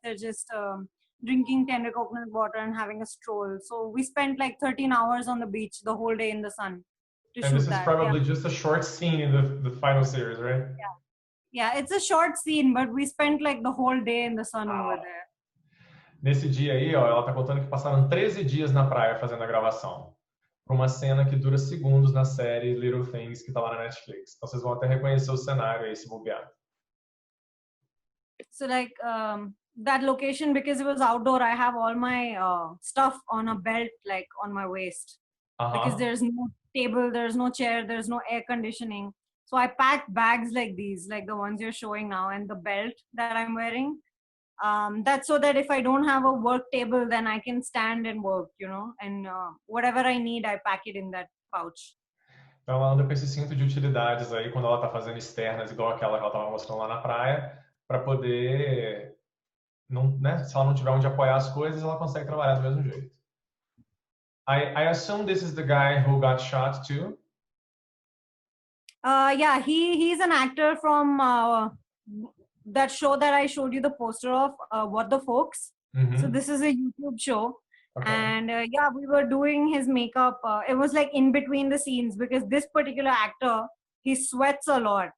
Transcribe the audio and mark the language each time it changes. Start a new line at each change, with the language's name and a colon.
English: They're just drinking tender coconut water and having a stroll. So we spent like 13 hours on the beach the whole day in the sun to and shoot this is that. probably just a short scene in the final series, right? Yeah, it's a short scene, but we spent like the whole day in the sun over there.
Portuguese: Nesse dia aí, ó, ela tá contando que passaram 13 dias na praia fazendo a gravação. Para uma cena que dura segundos na série Little Things, que tá lá na Netflix. Então vocês vão até reconhecer o cenário aí, se bobear.
English: So like that location, because it was outdoor, I have all my stuff on a belt, like on my waist. Because there's no table, there's no chair, there's no air conditioning. So I packed bags like these, like the ones you're showing now, and the belt that I'm wearing. That's so that if I don't have a work table, then I can stand and work, you know, and whatever I need, I pack it in that pouch.
Portuguese: Então ela anda com esse cinto de utilidades aí quando ela tá fazendo externas, igual aquela que ela tava mostrando lá na praia, para poder, não, né, se ela não tiver onde apoiar as coisas, ela consegue trabalhar do mesmo jeito.
English: I assume this is the guy who got shot too? Yeah, he's an actor from that show that I showed you the poster of, What the Folks. So this is a YouTube show. Okay. And yeah, we were doing his makeup. It was like in between the scenes, because this particular actor, he sweats a lot.